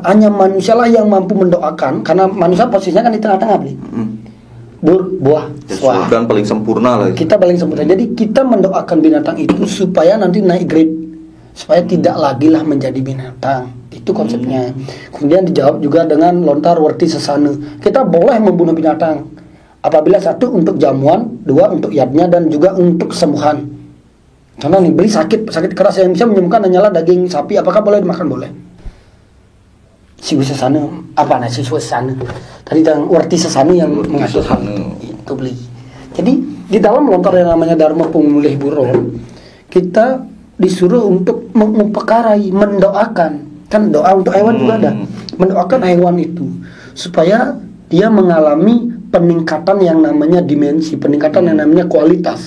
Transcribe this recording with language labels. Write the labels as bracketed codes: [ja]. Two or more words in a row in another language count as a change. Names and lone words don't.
[id] Hanya manusia lah yang mampu mendoakan, karena manusia posisinya kan di tengah-tengah beli. Buah, suah. Dan paling sempurna lah. Kita paling sempurna. Jadi kita mendoakan binatang itu supaya nanti naik grade, supaya tidak lagi lah menjadi binatang. Itu konsepnya. Kemudian dijawab juga dengan lontar werti sesana. Kita boleh membunuh binatang apabila satu untuk jamuan, dua untuk yadnya, dan juga untuk kesembuhan. Contoh nih, beli sakit keras yang bisa menyembuhkan hanyalah daging sapi, apakah boleh dimakan? Boleh. Siwa sesana, apa nasi siwa sesana? Tadi yang werti sesana yang mengatur itu beli. Jadi di dalam lontar yang namanya Dharma Pemulih Buron, kita disuruh untuk mengupakarai, mendoakan. Kan doa untuk hewan juga ada. Mendoakan hewan itu supaya dia mengalami peningkatan yang namanya dimensi, peningkatan yang namanya kualitas.